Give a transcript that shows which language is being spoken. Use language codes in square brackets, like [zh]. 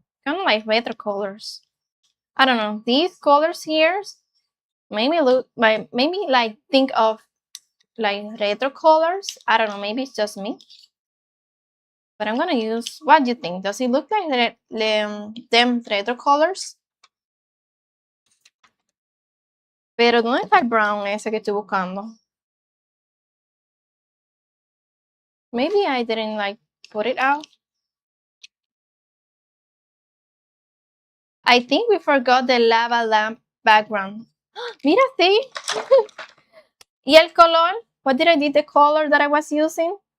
[en] Kind of like retro colors. I don't know. These colors here maybe look like maybe like think of like retro colors. I don't know. Maybe it's just me. But I'm gonna use. What do you think? Does it look like them retro colors? [es] Pero ¿dónde está el brown ese que estoy buscando? [en] Maybe I didn't like put it out. I think we forgot the lava lamp background. [es] Mira, [en] see? [es] ¿Y el color? [en] What did I do? The color that I was using?